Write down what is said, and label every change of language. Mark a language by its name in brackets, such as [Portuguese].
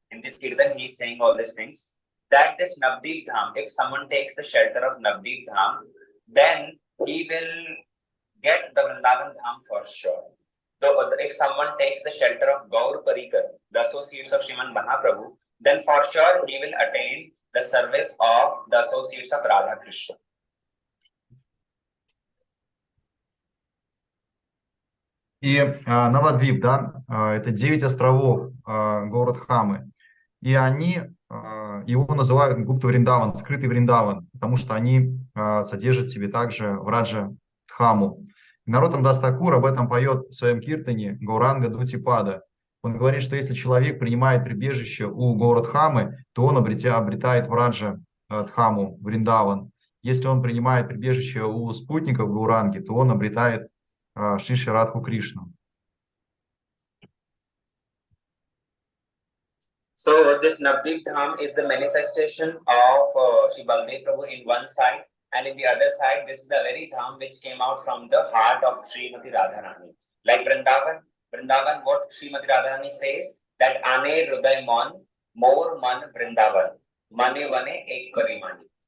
[English] In this Kirtan, he is saying all these things. That this Navdeep Dham, if someone takes the shelter of Navdeep Dham, then he will get the Vrindavan Dham for sure. So if someone takes the shelter of Gaur Parikar, the associates of Sriman Mahaprabhu, then for sure he will attain the service of the associates of Radha Krishna. [Russian] И Навадвип, да, это 9 островов Горадхамы. И они, его называют Гупта Вриндаван, скрытый Вриндаван, потому что они содержат в себе также Враджа Дхаму. Наротам Дас Такур об этом поет в своем киртане Гауранга Дутипада. Он говорит, что если человек принимает прибежище у Гаурадхамы, то он обретает Враджа Дхаму, Вриндаван. Если он принимает прибежище у спутников Гауранги, то он обретает Шиши Радху Кришну. [English] So this Navdeep Dham is the manifestation of Sri Baldev Prabhu in one side, and in the other side, this is the very Dham which came out from the heart of Srimati Radharani. Like Vrindavan, what Srimati Radharani says, that [Bangla] Ane Hruday Mon, More Man Vrindavan, Mane Vane Ek Kari Mani.